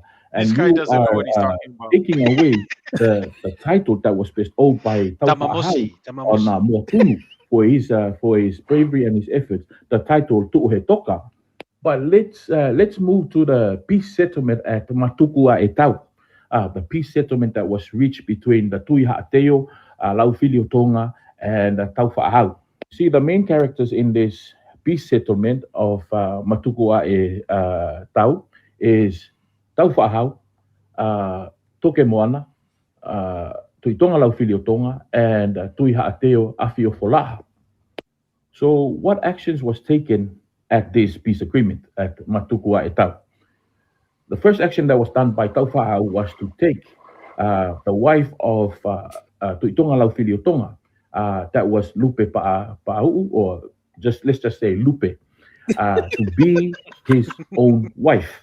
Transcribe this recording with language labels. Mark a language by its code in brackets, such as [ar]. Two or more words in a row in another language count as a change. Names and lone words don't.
[en] And you are taking away the title that was bestowed by Taupa'ahau on Motunu for his bravery and his efforts, the title Tu'uhe Toka. But let's move to the peace settlement at Matukua Etau, the peace settlement that was reached between the Tui Ha'ateo, Laufilio Tonga, and Taufa'ahau. See, the main characters in this peace settlement of Matukua Tau is Taufa'ahau, Toke Moana, Tui Tonga Laufilio Tonga, and Tui Ha'ateo Afio Folaha. So, what actions was taken at this peace agreement at Matukua Etau? The first action that was done by Taufa'au was to take the wife of Tuitonga Laufilio Tonga, that was Lupe Pa'au, or let's just say Lupe, to be his own wife.